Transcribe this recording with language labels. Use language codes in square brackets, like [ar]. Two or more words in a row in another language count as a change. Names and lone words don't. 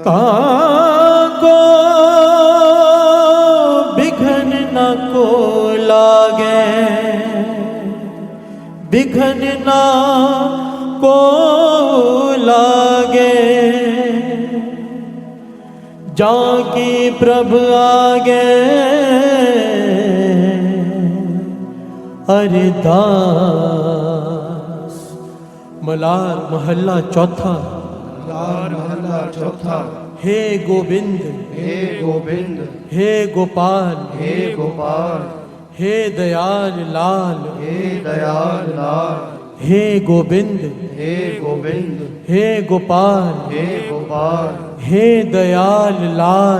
[pa] ਤਾ ਕੋ ਬਿਘਨ ਨ ਕੋ ਲਾਗੈ ਬਿਘਨ ਨਾ ਕੋ ਲਾਗੈ ਜਾਂ ਕੀ ਪ੍ਰਭ ਆਗੈ ਅਰਦਾਸ। ਮਲਾਰ ਮਹੱਲਾ ਚੌਥਾ। ਲਾਰ ਮਹੱਲਾ ਚੌਥਾ। [hi] हे गोविंद हे गोविंद हे गोपाल हे गोपाल हे दयाल लाल हे दयाल लाल हे गोविंद हे गोविंद हे गोपाल हे गोपाल हे दयाल लाल